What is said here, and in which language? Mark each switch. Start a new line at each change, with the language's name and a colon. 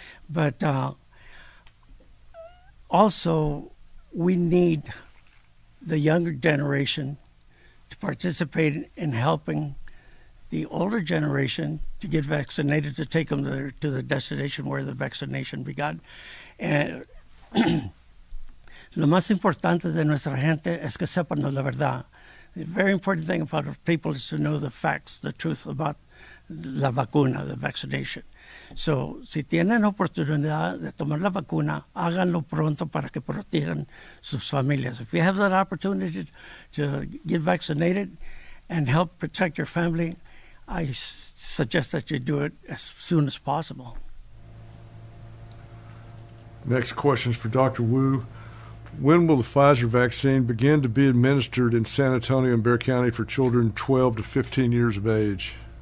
English: But also, we need the younger generation to participate in helping the older generation to get vaccinated, to take them to the destination where the vaccination began.
Spanish: And lo más importante de nuestra gente es que sepan la verdad,
English: The very important thing about people is to know the facts, the truth about la vacuna, the vaccination.
Spanish: So, si tienen oportunidad de tomar la vacuna, háganlo pronto para que protejan sus familias.
English: If you have that opportunity to get vaccinated and help protect your family, I suggest that you do it as soon as possible. Next question is for Dr. Wu. When will the Pfizer vaccine begin to be administered in San Antonio and Bexar County for children 12 to 15 years of age?